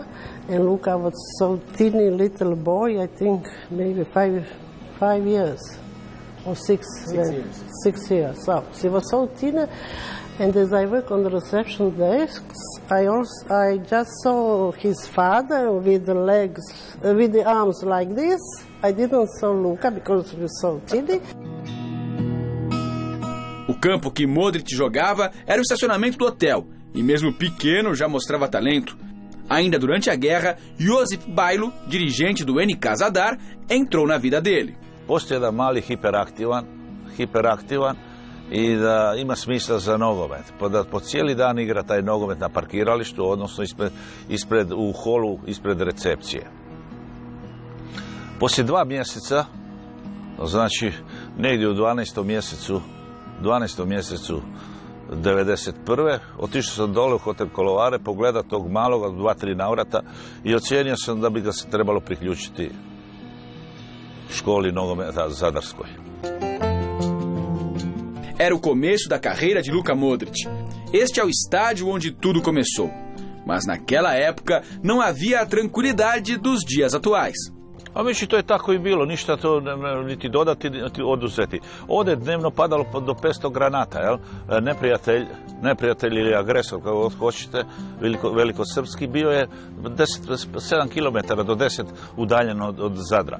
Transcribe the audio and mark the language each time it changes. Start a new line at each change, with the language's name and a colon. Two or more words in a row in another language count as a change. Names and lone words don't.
English: And Luka was so teeny little boy, I think maybe five years or 6 years. 6 years. So he was so teeny. And as I work on the reception desks, I just saw his father with the legs, with the arms like this. I didn't saw Luka because he was so teeny.
Portuguese: O campo que Modric jogava era o estacionamento do hotel, e mesmo pequeno já mostrava talento. Ainda durante a guerra, Josip Bajlo, dirigente do NK Zadar, entrou na vida dele.
Croatian: Postoji jedan mali hiperaktivan i da ima smisla za nogomet. Da po cijeli dan igra taj nogomet na parkiralištu, odnosno u holu ispred recepcije. Poslije 2 mjeseca, znači negdje u 12. mjesecu 1991. otišao sam dole u hotel Kolovare pogledati tog maloga 2-3 navrata i ocijenio sam da bi ga se trebalo priključiti školi nogometa Zadarskoj.
Portuguese: Era o começo da carreira de Luka Modric. Este é o estádio onde tudo começou. Mas naquela época não havia a tranquilidade dos dias atuais.
Croatian: A mislim, to je tako i bilo, ništa to niti dodati, niti oduzeti. Ovdje je dnevno padalo do 500 granata, jel? Neprijatelj ili agresor, kako hoćete, velikosrpski, bio je 7 km do 10 udaljen od Zadra.